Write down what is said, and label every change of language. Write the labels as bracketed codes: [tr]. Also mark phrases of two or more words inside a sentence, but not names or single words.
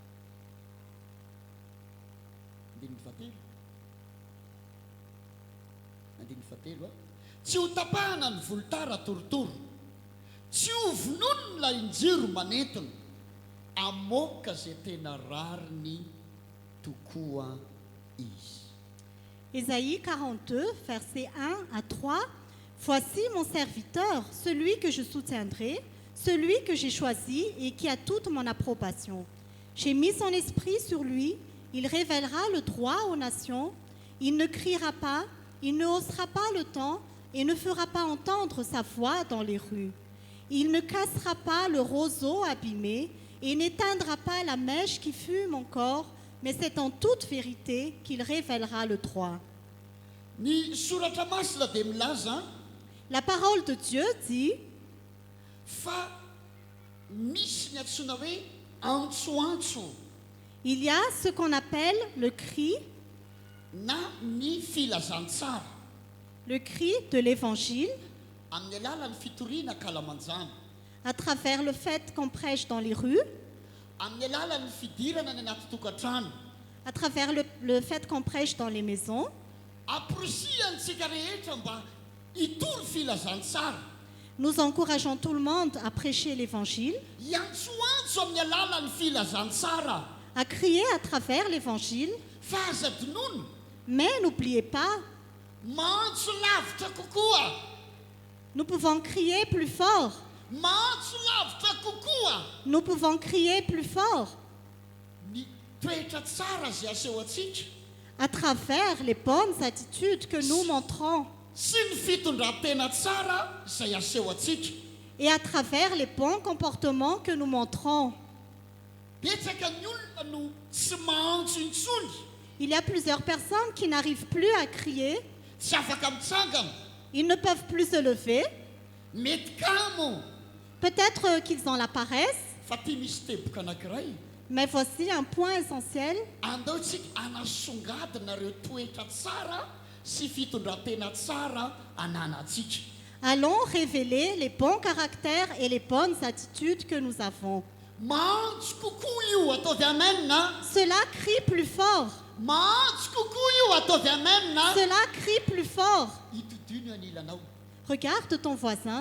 [mg] andininy fatelo andininy fatelo a tsy ho tapahana ny volotara torotoro tsy ho vononony la injiro manentona amoka zay tena rariny tokoa izy [fr] Ésaïe 42, versets 1 à 3. Voici mon serviteur, celui que je soutiendrai, celui que j'ai choisi et qui a toute mon approbation. J'ai mis son esprit sur lui, il révélera le droit aux nations, il ne criera pas, il ne haussera pas le ton et ne fera pas entendre sa voix dans les rues. Il ne cassera pas le roseau abîmé et n'éteindra pas la mèche qui fume encore, mais c'est en toute vérité qu'il révélera le droit. [mg] ny soratra masina dia milaza [fr] La parole de Dieu dit [mg] fa misy ny antsoina hoe antsoantso [fr] il y a ce qu'on appelle le cri [mg] na ny filazantsara [fr] de l'évangile, [mg] amin'ny alalan'ny fitoriana kalamanjana [fr] à travers le fait qu'on prêche dans les rues, [mg] amin'ny alalan'ny fidirana ny anaty tokantrano [fr] à travers le fait qu'on prêche dans les maisons. [mg] aprosiantsika rehetra mba hitory filazantsara [fr] Nous encourageons tout le monde à prêcher l'évangile, [mg] iantsoantso amin'ny alalan'ny filazantsara [fr] à crier à travers l'évangile, [mg] fa aza dinono [fr] mais n'oubliez pas, [mg] mantso lavitra kokoa [fr] nous pouvons crier plus fort, [mg] mantso lavitra kokoa [fr] nous pouvons crier plus fort [mg] ny toetra tsara zay aseho atsika [fr] à travers les bonnes attitudes que nous montrons [mg] sy ny fitondran-tena tsara zay aseho atsika [fr] et à travers les bons comportements que nous montrons. [mg] betsaka ny olona no tsy mahantso intsony [fr] Il y a plusieurs personnes qui n'arrivent plus à crier, [mg] tsy afaka mitsangana [fr] ils ne peuvent plus se lever, [mg] mety kamo [fr] peut-être qu'ils ont la paresse, [mg] fa tia misy teboka anankiray [fr] mais voici un point essentiel. [mg] andaotsika anasongadinareo toetra tsara sy fitondran-tena tsara ananatsika [fr] Allons révéler les bons caractères et les bonnes attitudes que nous avons. [mg] mahantso kokoa io ataovy amenna [fr] Cela crie plus fort, [mg] mahantso kokoa io ataovy amenna [fr] cela crie plus fort. [mg] hitodino anilanao [fr] Regarde ton voisin,